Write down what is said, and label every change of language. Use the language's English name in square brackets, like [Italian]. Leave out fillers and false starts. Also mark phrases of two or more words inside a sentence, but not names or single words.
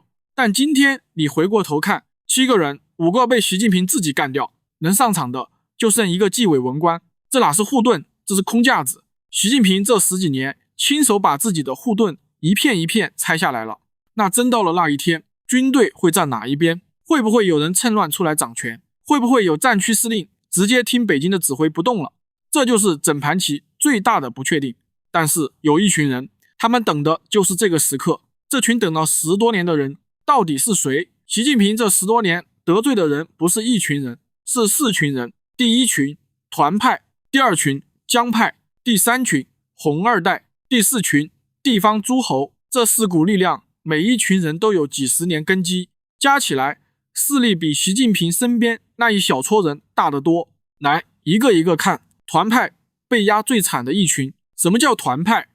[Chinese] 但今天你回過頭看，7個人5個被習近平自己幹掉，能上場的就剩一個紀委文官，這哪是護盾，這是空架子。習近平這10幾年親手把自己的護盾一片一片拆下來了。那真到了那一天，軍隊會站哪一邊？會不會有人趁亂出來掌權？會不會有戰區司令直接聽北京的指揮不動了？這就是整盤棋最大的不確定。但是有一群人，他們等的就是這個时刻。這群等了10多年的人到底是誰？習近平這10多年得罪的人不是一群人，是4群人。第一群團派，第二群江派，第三群紅二代，第4群地方諸侯。這4股力量，每一群人都有幾十年根基，加起來勢力比習近平身邊那一小撮人大得多。來，一個一個看。團派被壓最慘的一群。什麼叫團派？